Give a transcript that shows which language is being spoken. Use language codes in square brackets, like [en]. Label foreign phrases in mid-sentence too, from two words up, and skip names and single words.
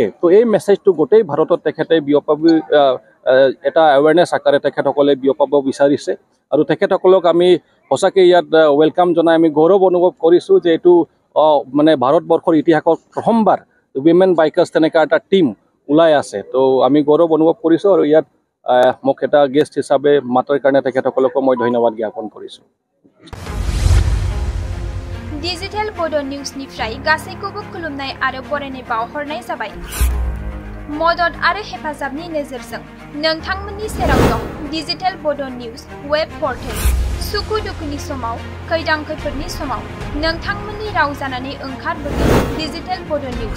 [as] তো এই মেছেজটো গোটেই ভাৰতত তেখেতে বিয়পাব, এটা এৱেৰনেছ আকাৰে তেখেতসকলে বিয়পাব বিচাৰিছে আৰু তেখেতসকলক আমি সঁচাকৈ ইয়াত ৱেলকাম জনাই আমি গৌৰৱ অনুভৱ কৰিছোঁ যে এইটো মানে ভাৰতবৰ্ষৰ ইতিহাসত প্ৰথমবাৰ [en] women bikers [as] তেনেকুৱা এটা টিম ওলাই আছে। তো আমি গৌৰৱ অনুভৱ কৰিছোঁ আৰু ইয়াত মোক এটা গেষ্ট হিচাপে মাতাৰ কাৰণে তেখেতসকলকো মই ধন্যবাদ জ্ঞাপন কৰিছোঁ। [brx] डिजिटेल बड' निउजनिफ्राय गासैखौबो खुलुमनाय आरो बरायनाय बावहरनाय जाबाय। मदद आरो हेफाजाबनि नोजोरजों नोंथांमोननि सेराव दं डिजिटेल बड' निउज वेब पर्टेल। सुखु दुखुनि समाव, खैदां खैफोदनि समाव नोंथांमोननि राव जानानै ओंखारबोगोन डिजिटेल बड' निउज।